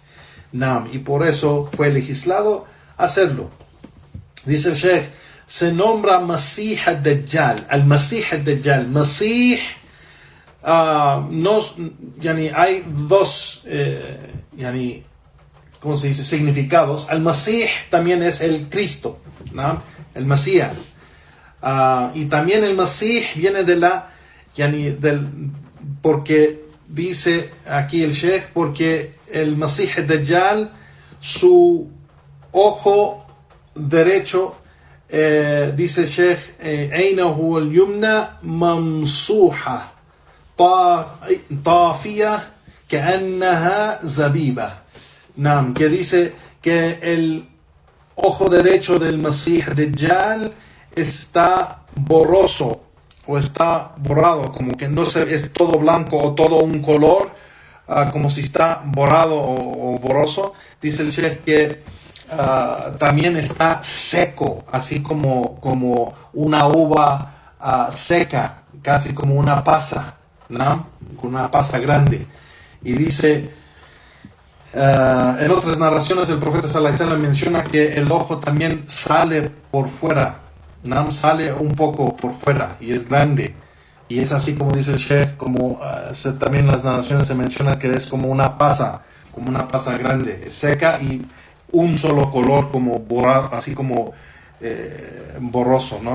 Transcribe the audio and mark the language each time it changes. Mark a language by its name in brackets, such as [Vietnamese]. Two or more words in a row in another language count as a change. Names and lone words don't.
[Spanish] No. Y por eso fue legislado hacerlo. Dice el Sheikh, se nombra [Arabic] مسيح الدجال, المسيح الدجال. [Spanish] Masih, hay dos ¿cómo se dice? Significados. [Arabic] المسيح [Spanish] también es el Cristo, ¿no? El Mesías. Y también el Masih viene de porque dice aquí el Sheikh, porque el [Arabic] مسيح الدجال, [Spanish] su ojo derecho, dice el Sheikh, [Arabic] عينه اليمنى ممسوحة طافية كأنها زبيبة. [Spanish] Nam, que dice que el ojo derecho del [Arabic] مسيح الدجال [Spanish] está borroso o está borrado, como que no se es todo blanco o todo un color, como si está borrado o borroso. Dice el Sheikh que también está seco, así como una uva seca, casi como una pasa, ¿no? Una pasa grande. Y dice, en otras narraciones el profeta [Arabic] صلى الله عليه وسلم [Spanish] menciona que el ojo también sale por fuera, ¿no? Sale un poco por fuera y es grande. Y es así como dice el Sheikh, como también en las narraciones se menciona que es como una pasa grande, es seca y un solo color, como borrado, así como borroso, ¿no?